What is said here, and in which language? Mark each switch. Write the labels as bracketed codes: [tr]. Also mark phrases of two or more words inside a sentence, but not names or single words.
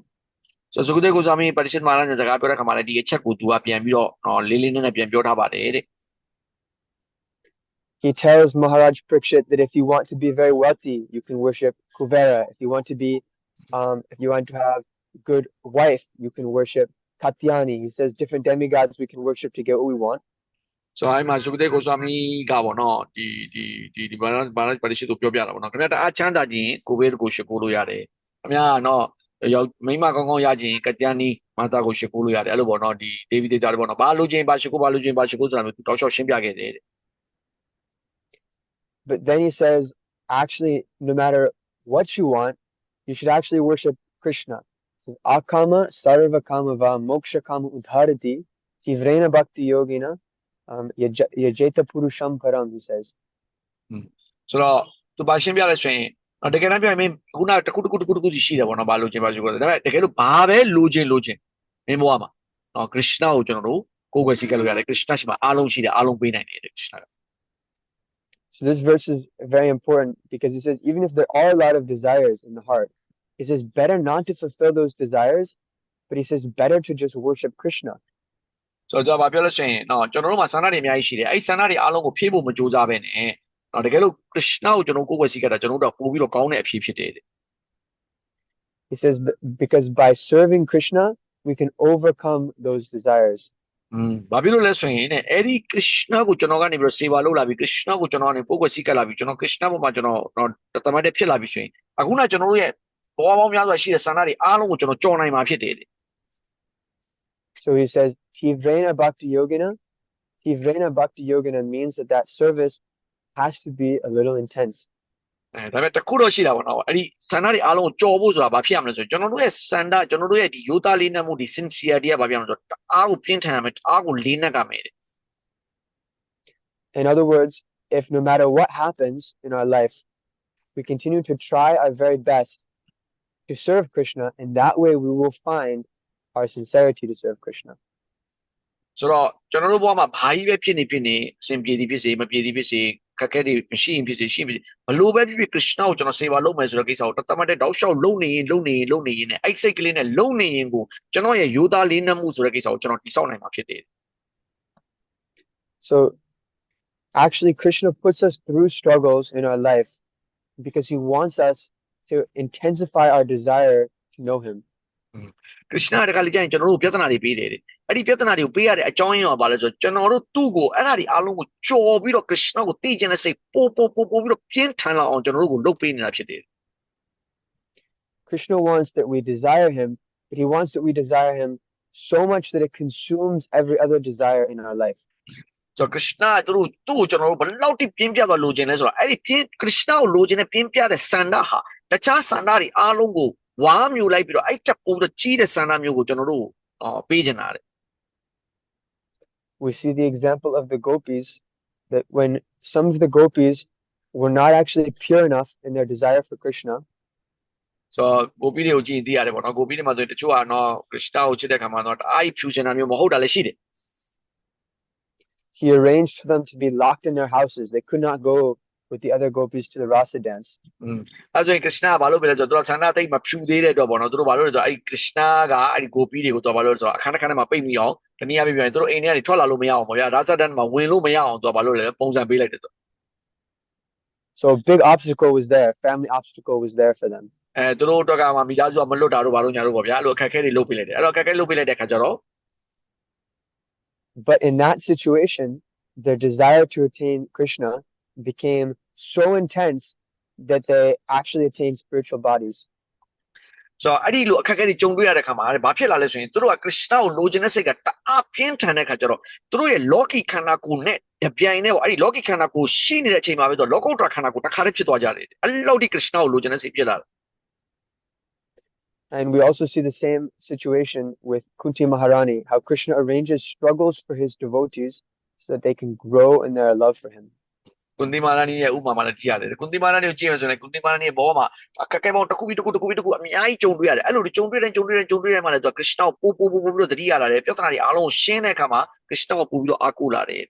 [my] So Sukadev Goswami Parikshit Maharaj နဲ့စကားပြောတဲ့ခါမှာလည်းဒီအချက်ကိုသူကပြန်ပြီးတော့လေးလေးနက်နက်ပြန်ပြောထားပါတယ်တဲ့ [en] He tells Maharaj Parikshit that if you want to be very wealthy, you can worship Kuvera. If you want to have good wife, you can worship Katyani. He says different demigods we can worship to get what we want. [my] So အဲ့မှာစုကတဲ့ကိုစွာမီကပေါ့နော်ဒီဘာရှိသူပြောပြတာပေါ့နော်ခင်ဗျာတအားချမ်းသာခြင်းကိုပဲကိုရှိခိုးလို့ရတယ်ခင်ဗျာနော်ရောက်မိမကောင်းကောင်းရခြင်းကကြမ်းနီးမာတာကိုရှိခိုးလို့ရတယ်အဲ့လိုပေါ့နော်ဒီဒေးဗစ်ဒေတာတွေပေါ့နော်ဘာလို့ခြင်းဘာရှိခိုးဆိုတာမျိုးသူတောက်လျှောက်ရှင်းပြခဲ့တယ်တဲ့ [en] But then he says, actually, no matter what you want, you should actually worship Krishna. He says, [sa] Akama sarva kamava moksha kama udharati tivrena bhakti yogina yajeta purusham param, [en] he says. [my] ဆိုတော့သူဘာရှင်းပြလဲဆိုရင်တကယ်တမ်းပြောရင်မင်းခုနတခုစီရှိတယ်ပေါ့နော်ဘာလို့ခြင်းဘာရှိခိုးတယ်ဒါပေမဲ့တကယ်လို့ဘာပဲလိုချင်မင်းဘဝမှာနော်ခရစ်နာကိုကျွန်တော်တို့ကိုယ်ွယ်စီကလို့ရတယ်ခရစ်နာရှိမှာအားလုံးရှိတယ်အားလုံးပေးနိုင်တယ်ခရစ်နာက [en] So this verse is very important because he says, even if there are a lot of desires in the heart, he says, better not to fulfill those desires, but he says, better to just worship Krishna. [my] ဆိုတော့ဘာပြောလဲဆိုရင်နော်ကျွန်တော်တို့မှာဆန္ဒတွေအများကြီးရှိတယ်အဲ့ဆန္ဒတွေအားလုံးကိုဖြည့်ဖို့မကြိုးစားပဲနဲ့နော်တကယ်လို့ခရစ်နာကိုကျွန်တော်ကိုယ်ွယ်စီကတာကျွန်တော်တို့ပို့ပြီးတော့ကောင်းတဲ့အဖြစ်ဖြစ်တယ် [en] He says, because by serving Krishna, we can overcome those desires. [my] ဘာဖြစ်လို့လဲဆိုရင်ねအဲ့ဒီခရစ်နာကိုကျွန်တော်ကနေပြီးတော့စေဘာလုပ်လာပြီးခရစ်နာကိုကျွန်တော်ကနေပို့ွယ်စီကလာပြီးကျွန်တော်ခရစ်နာပေါ်မှာကျွန်တော်တမန်တဲ့ဖြစ်လာပြီးဆိုရင်အခုနကျွန်တော်တို့ရဲ့ဘဝပေါင်းများစွာရှိတဲ့ဆန္ဒတွေအားလုံးကိုကျွန်တော်ကြော်နိုင်မှာဖြစ်တယ် [en] So he says, [sa] Tivrena Bhakti Yogina. Tivrena Bhakti Yogina [en] means that service has to be a little intense. [my] ဒါပေမဲ့တခုတော့ရှိတာပေါ့နော်အဲ့ဒီဆန္ဒတွေအားလုံးကိုကြော်ဖို့ဆိုတာဘာဖြစ်ရမလဲဆိုရင်ကျွန်တော်တို့ရဲ့ဆန္ဒကျွန်တော်တို့ရဲ့ဒီယောသားလေးနက်မှုဒီ sincerity ကဘာဖြစ်ရမလဲဆိုတော့အားကိုပြင်းထန်ရမယ်အားကိုလေးနက်ကမယ်တဲ့ [en] In other words, if no matter what happens in our life, we continue to try our very best to serve Krishna, and that way we will find our sincerity to serve Krishna. [my] ဆိုတော့ကျွန်တော်တို့ဘဝမှာဘာကြီးပဲဖြစ်နေအစဉ်ပြေသည်ဖြစ်စေမပြေသည်ဖြစ်စေခက်ခဲတွေမရှိရင်ဖြစ်စေရှိဖြစ်ဘလို့ပဲဖြစ်ခရစ်နာကိုကျွန်တော်စေပါလုပ်မယ်ဆိုတဲ့ကိစ္စကိုတတ်မှတ်တဲ့တောက်လျှောက်လုံနေရင်နဲ့အဲ့စိတ်ကလေးနဲ့လုံနေရင်ကိုကျွန်တော်ရဲ့ယောသားလေးနက်မှုဆိုတဲ့ကိစ္စကိုကျွန်တော်တိဆောက်နိုင်မှာဖြစ်တယ် [en] So actually Krishna puts us through struggles in our life because he wants us to intensify our desire to know him. [my] ခရစ်နာတကယ်ကြရင်ကျွန်တော်တို့ပြဿနာတွေပေးတယ်တဲ့အဲ့ဒီပြဿနာတွေကိုပေးရတဲ့အကြောင်းရင်းကဘာလဲဆိုတော့ကျွန်တော်တို့သူ့ကိုအဲ့ဒါတွေအားလုံးကိုကြော်ပြီးတော့ခရစ်နာကိုသိကျင်တဲ့စိတ်ပို့ပြီးတော့ပြင်းထန်လာအောင်ကျွန်တော်တို့ကိုလုပ်ပေးနေတာဖြစ်တယ် [en] Krishna wants that we desire him, but he wants that we desire him so much that it consumes every other desire in our life. [my] ဆိုတော့ခရစ်နာသူ့ကိုကျွန်တော်တို့ဘယ်လောက်ထိပြင်းပြတော့လိုချင်လဲဆိုတော့အဲ့ဒီခရစ်နာကိုလိုချင်တဲ့ပြင်းပြတဲ့ဆန္ဒဟာတခြားဆန္ဒတွေအားလုံးကိုဝါမျိုးလိုက်ပြီးတော့အဲ့တက်ပို့ပြီးတော့ကြီးတဲ့ဆန္ဒမျိုးကိုကျွန်တော်တို့ပေးချင်တာတဲ့ [en] We see the example of the gopis that when some of the gopis were not actually pure enough in their desire for Krishna. [my] ဆိုတော့ကိုပီးတွေကိုကြည့်သိရတယ်ပေါ့နော်ကိုပီးတွေမှာဆိုရင်တချို့ကတော့ခရစ်နာကိုချစ်တဲ့ခါမှာတော့အားဖြူစင်တာမျိုးမဟုတ်တာလည်းရှိတယ် [en] He arranged for them to be locked in their houses. They could not go with the other gopis to the rasa dance. [my] အဲ့ဆိုရင်ခရစ်နာကဘာလို့ပဲလဲဆိုတော့သူကဆန္ဒတိတ်မဖြူသေးတဲ့တော့ပေါ့နော်သူတို့ဘာလို့လဲဆိုတော့အဲ့ခရစ်နာကအဲ့ဒီကိုပီးတွေကိုသူကဘာလို့လဲဆိုတော့အခန်းထဲမှာပိတ်မိအောင်တနည်းအားဖြင့်ပြောရင်သူတို့အိမ်ထဲကနေထွက်လာလို့မရအောင်ပေါ့ဗျာရာဇဒန်မှာဝင်လို့မရအောင်သူကဘာလို့လဲပုံစံပေးလိုက်တယ်သူ [en] So a big obstacle was there. Family obstacle was there for them. [my] သူတို့အတွက်ကမှမိသားစုကမလွတ်တာတို့ဘာလို့ညာတို့ပေါ့ဗျာအဲ့လိုအခက်အခဲတွေလုပ်ပေးလိုက်တယ်အဲ့တော့အခက်အခဲလုပ်ပေးလိုက်တဲ့ခါကျတော့ [en] But in that situation, their desire to attain Krishna became so intense that they actually attained spiritual bodies. [my] ဆိုတော့အဲ့ဒီလိုအခက်အခဲတွေကြုံတွေ့ရတဲ့ခါမှာဘာဖြစ်လာလဲဆိုရင်သူတို့ကခရစ်နာကိုလိုချင်တဲ့စိတ်ကတအားပြင်းထန်တဲ့ခါကျတော့သူတို့ရဲ့လောကီခန္ဓာကိုယ်နဲ့တပြိုင်တည်းပေါ့အဲ့ဒီလောကီခန္ဓာကိုယ်ရှိနေတဲ့အချိန်မှာပဲသူလောကုတ္တရာခန္ဓာကိုယ်တစ်ခါတည်းဖြစ်သွားကြတယ်အဲ့လောက်ဒီခရစ်နာကိုလိုချင်တဲ့စိတ်ဖြစ်လာတယ် [en] And we also see the same situation with Kunti Maharani, how Krishna arranges struggles for his devotees so that they can grow in their love for him. [my] ကွန်တိမာရနီရဲ့ဥပမာလည်းကြည့်ရတယ်ကွန်တိမာရနီကိုကြည့်ရဆိုရင်ကွန်တိမာရနီရဲ့ဘောမှာအခက်အခဲပေါင်းတစ်ခုပြီးတစ်ခုအများကြီးကြုံတွေ့ရတယ်အဲ့လိုကြုံတွေ့တိုင်းမှလည်းသူကခရစ်နာကိုပို့ပြီးတော့သတိရလာတယ်ပြဿနာတွေအားလုံးရှင်းတဲ့အခါမှာခရစ်နာကိုပို့ပြီးတော့အားကိုးလာတယ်